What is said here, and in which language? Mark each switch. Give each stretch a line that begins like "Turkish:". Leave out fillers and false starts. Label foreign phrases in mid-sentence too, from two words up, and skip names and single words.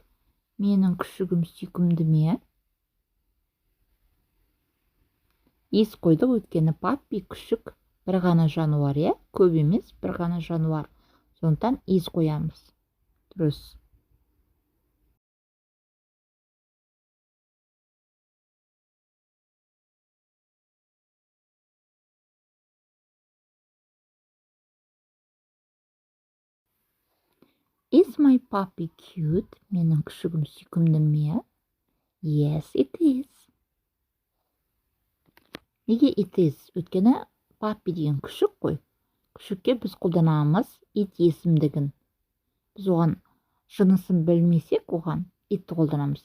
Kazakh: Менің күшігім сүйкімді ме? Is қойдық, өйткені puppy күшік бір ғана жануар, көп емес, бір ғана жануар. Сондықтан is қоямыз. дұрыс.
English: Is my puppy cute?
Kazakh: Менің күшігім сүйкімді ме?
English: Yes, it is. Неге it is?
Kazakh: Өйткені puppy деген күшік қой. Күшікке біз қолданамыз it есімдігін. Біз оған жынысын білмесек, оған it қолданамыз.